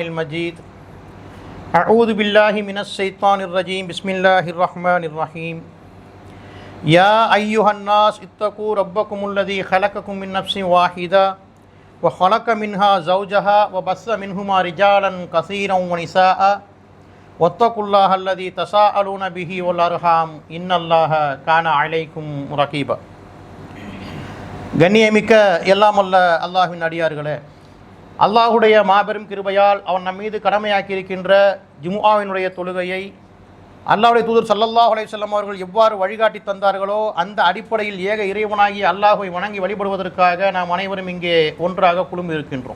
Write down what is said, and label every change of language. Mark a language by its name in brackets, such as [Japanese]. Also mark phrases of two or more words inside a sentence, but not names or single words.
[Arabic] المجيد أعوذ بالله من الشيطان الرجيم بسم الله الرحمن الرحيم يا أيها الناس اتقوا ربكم الذي خلقكم من نفس واحدة وخلق منها زوجها وبث منهما رجالا كثيرا ونساء واتقوا الله الذي تساءلون به والأرحام إن الله كان عليكم رقيبا. [Tamil] கண்ணியமிக்க எல்லாம் அல்ல அல்லாஹ்வின் அடியார்களே, அல்லாஹுடைய மாபெரும் கிருபையால் அவன் நம் மீது கடமையாக்கி இருக்கின்ற ஜும்ஆவினுடைய தொழுகையை அல்லாஹ்வுடைய தூதர் [Arabic] صلى الله عليه وسلم [Tamil] அவர்கள் எவ்வாறு வழிகாட்டி தந்தார்களோ அந்த அடிப்படையில் ஏக இறைவனாகி அல்லாஹ்வை வணங்கி வழிபடுவதற்காக நாம் அனைவரும் இங்கே ஒன்றாக குழுமி இருக்கின்றோம்.